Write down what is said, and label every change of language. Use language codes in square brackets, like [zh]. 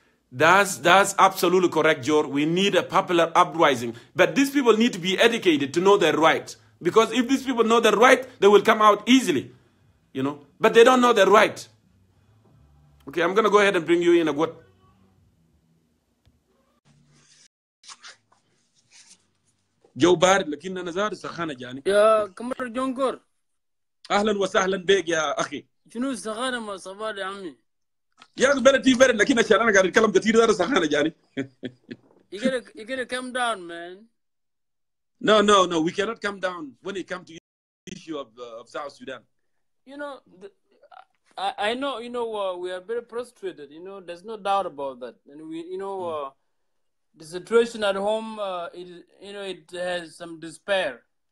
[en] That's absolutely correct, Joe. We need a popular uprising. But these people need to be educated to know their right. Because if these people know their right, they will come out easily. But they don't know their right. Okay, I'm going to go ahead and bring you in a good. [ar] Joe Bard, لكن أنا زاد سخانة جاني. يا كمر جونكور. أهلا وسهلا بك يا أخي. شنو السخانة ما صباح يا عمي؟ يا أخي بلدي برد لكن عشان أنا قاعد أتكلم كثير زاد سخانة جاني. [en] You gotta come down, man. No. We cannot come down when it comes to the issue of South Sudan. I know, we are very frustrated. There's no doubt about that. And the situation at home, it has some despair.